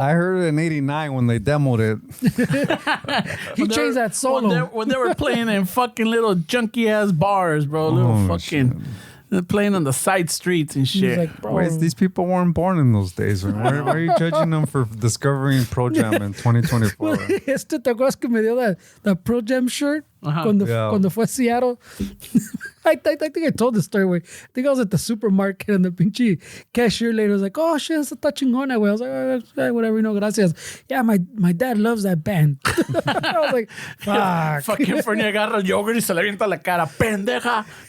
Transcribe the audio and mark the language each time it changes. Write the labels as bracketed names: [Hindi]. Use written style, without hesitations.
[English] I heard it in 89 when they demoed it. He changed that solo. When they were playing in fucking little junky ass bars, bro. Little fucking. They're playing on the side streets and He shit. was like, bro. Wait, these people weren't born in those days. Man. Why are you judging them for discovering Pro Jam in 2024? [Spanish] ¿Te acuerdas que me dio [English] the Pro Jam shirt [Spanish] cuando fue a Seattle? [English] I think I told the story, güey. I think I was at the supermarket and the pinche cashier lady was like, oh, shit, [Spanish] esa está chingona, güey. [English] I was like, oh, whatever, [Spanish] no, gracias. [English] Yeah, my dad loves that band. I was like, fuck. [Spanish] Fucking Fernie agarra el yogurt y se le avienta la cara. Pendeja.